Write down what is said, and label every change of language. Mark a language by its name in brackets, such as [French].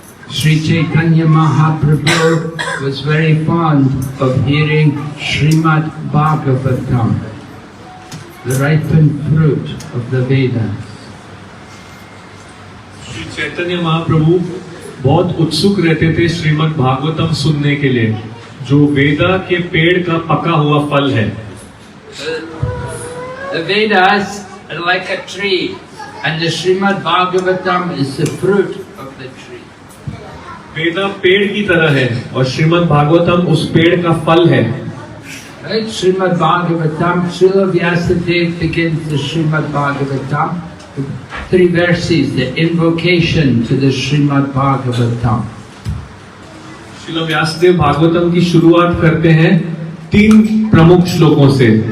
[English] Sri Chaitanya Mahaprabhu was very fond of hearing Srimad Bhagavatam, the ripened fruit of the Vedas. [Hindi] Shri Chaitanya Mahaprabhu बहुत उत्सुक रहते थे श्रीमद् भागवतम सुनने के लिए, जो वेदा के पेड़ का पका हुआ फल है। [English] The Vedas are like a tree, and the Srimad Bhagavatam is the fruit of the tree. [Hindi] वेदा पेड़ की तरह है और श्रीमद् भागवतम उस पेड़ का फल है। [English] Right? Srimad Bhagavatam, Srila Vyasadeva begins the Srimad Bhagavatam with 3 verses, the invocation to the Srimad Bhagavatam. [Hindi] Srila Vyasdev Bhagavatam की शुरुआत करते हैं 3 प्रमुख श्लोकों से।